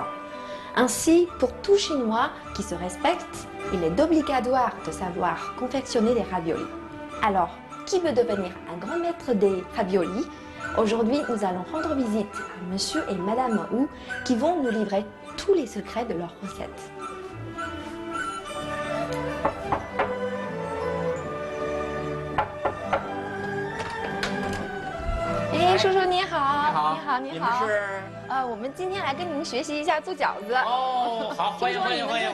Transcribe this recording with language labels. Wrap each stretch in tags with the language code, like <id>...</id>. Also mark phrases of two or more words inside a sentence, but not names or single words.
<fr>Ainsi, pour tout Chinois qui se respecte, il est obligatoire de savoir confectionner des raviolis. Alors, qui veut devenir un grand maître des raviolis? Aujourd'hui, nous allons rendre visite à Monsieur et Madame Wu qui vont nous livrer tous les secrets de leur recette.</fr> <zh>Eh, 叔叔你好，你好，你好。我们今天来跟您学习一下做饺子。哦，好，欢迎听说你们欢迎欢迎</zh>